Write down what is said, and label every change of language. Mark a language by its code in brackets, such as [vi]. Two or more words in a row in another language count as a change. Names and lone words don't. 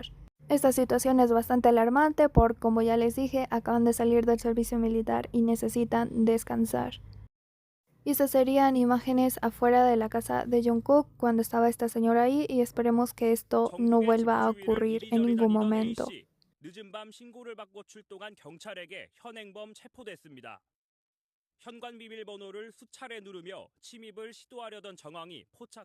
[es] Esta situación es bastante alarmante porque, como ya les dije, acaban de salir del servicio militar y necesitan descansar. Y estas serían imágenes afuera de la casa de Jungkook cuando estaba esta señora ahí, y esperemos que esto no vuelva a ocurrir en ningún momento. [ko] 늦은 밤 신고를 받고 출동한 경찰에게 현행범 체포됐습니다. 현관 비밀번호를 수차례 누르며 침입을 시도하려던 정황이 포착